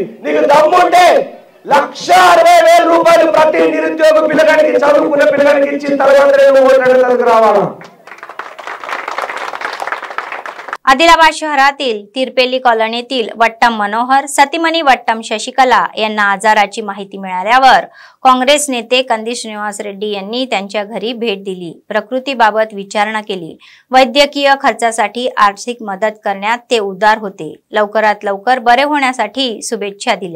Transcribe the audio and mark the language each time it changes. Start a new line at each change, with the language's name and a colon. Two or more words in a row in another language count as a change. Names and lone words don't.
Telugu: నీకు దమ్ముంటే 1,60,000 రూపాయలు ప్రతి నిరుద్యోగ పిల్లగానికి చదువుకున్న పిల్లగానికి ఇచ్చిన తర్వాత నువ్వు ఓట్లకు రావాలా?
Marathi: आदिलाबाद शहरातील तिरपेली कॉलनीतील वट्टम मनोहर सतीमणी वट्टम शशिकला यांना आजाराची माहिती मिळाल्यावर काँग्रेस नेते कंदी श्रीनिवास रेड्डी यांनी त्यांच्या घरी भेट दिली, प्रकृतीबाबत विचारणा केली, वैद्यकीय खर्चासाठी आर्थिक मदत करण्यात ते उदार होते, लवकरात लवकर बरे होण्यासाठी शुभेच्छा दिल्या।